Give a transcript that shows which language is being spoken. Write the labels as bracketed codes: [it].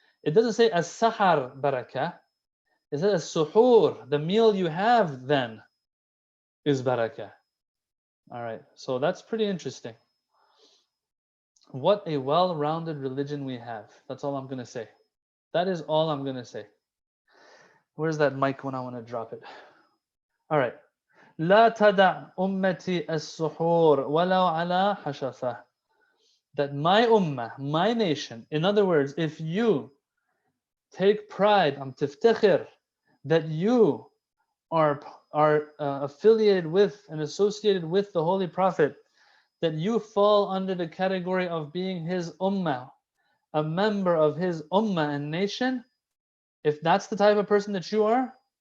[en] It doesn't say as-sahar barakah. It says as-suhur. The meal you have then is barakah. All right, so that's pretty interesting. What a well-rounded religion we have. That's all I'm going to say. That is all I'm going to say. Where's that mic when I want to drop it? All right. [ar] لا تدع أمتي السحور ولو على حشفة. [en] That my ummah, my nation, in other words, if you take pride, تفتخر, that you are affiliated with and associated with the Holy Prophet, that you fall under the category of being his ummah, a member of his ummah and nation, if that's the type of person that you are,